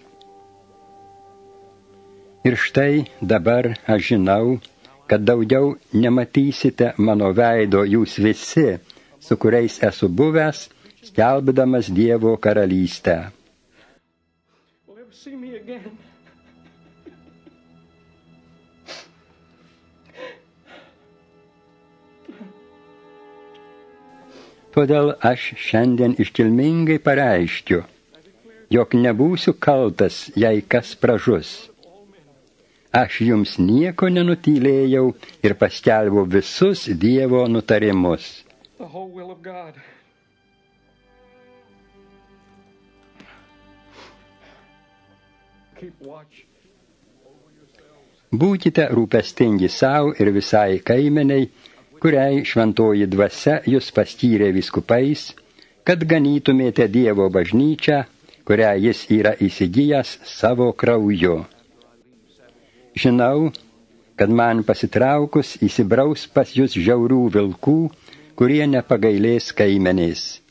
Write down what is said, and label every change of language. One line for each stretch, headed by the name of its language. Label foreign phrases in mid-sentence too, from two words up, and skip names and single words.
Lithuanian: Ir štai dabar aš žinau, kad daugiau nematysite mano veido jūs visi, su kuriais esu buvęs, skelbdamas Dievo karalystę.
English: me again.
Lithuanian: Todėl aš šiandien iškilmingai pareiškiu, jog nebūsiu kaltas, jei kas pražus. Aš jums nieko nenutylėjau ir paskelbau visus Dievo nutarimus.
English: The whole will of God. Keep watch.
Lithuanian: Būkite rūpestingi savo ir visai kaimeniai, kuriai šventoji dvasia jūs paskyrė vyskupais, kad ganytumėte Dievo bažnyčią, kurią jis yra įsigijęs savo krauju. Žinau, kad man pasitraukus įsibraus pas jūs žiaurių vilkų, kurie nepagailės kaimenės.